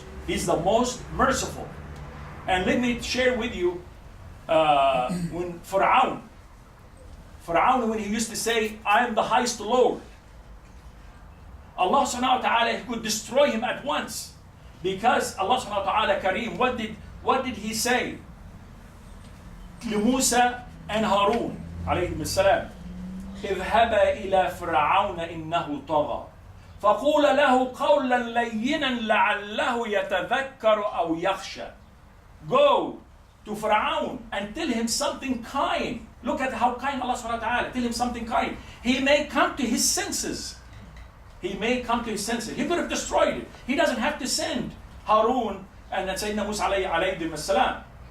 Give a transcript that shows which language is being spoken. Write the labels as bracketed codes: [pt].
[en] He's the most merciful. And let me share with you when Fir'aun, when he used to say, I am the highest Lord, Allah subhanahu wa ta'ala could destroy him at once. Because Allah subhanahu wa ta'ala Kareem, what did He say to Musa and Harun alayhim as-salam? [ar] اذهبا إلى فرعون إنه طغى فقول له قولا لينا لعله يتذكر أو يخشى. [en] Go to Fir'aun and tell him something kind. Look at how kind Allah subhanahu wa ta'ala. Tell him something kind. He may come to his senses. He may come to his senses. He could have destroyed it. He doesn't have to send Harun and then Sayyidina Musa alayhi salam.